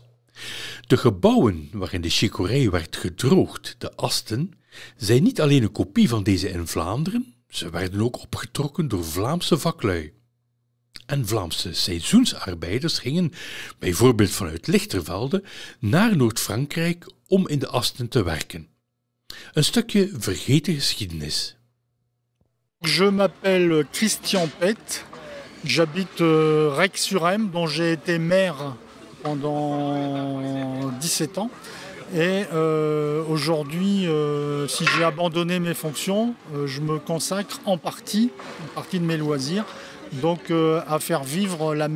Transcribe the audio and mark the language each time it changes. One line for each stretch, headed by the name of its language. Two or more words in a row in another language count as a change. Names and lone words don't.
Dutch: De gebouwen waarin de chicorée werd gedroogd, de asten, zijn niet alleen een kopie van deze in Vlaanderen, ze werden ook opgetrokken door Vlaamse vaklui. En Vlaamse seizoensarbeiders gingen, bijvoorbeeld vanuit Lichtervelde, naar Noord-Frankrijk om in de asten te werken. Een stukje vergeten geschiedenis.
French: Je m'appelle Christian Pett, j'habite Rex-sur-Emme, dont j'ai été maire pendant 17 ans. Et aujourd'hui, si j'ai abandonné mes fonctions, je me consacre en partie de mes loisirs, donc à faire vivre la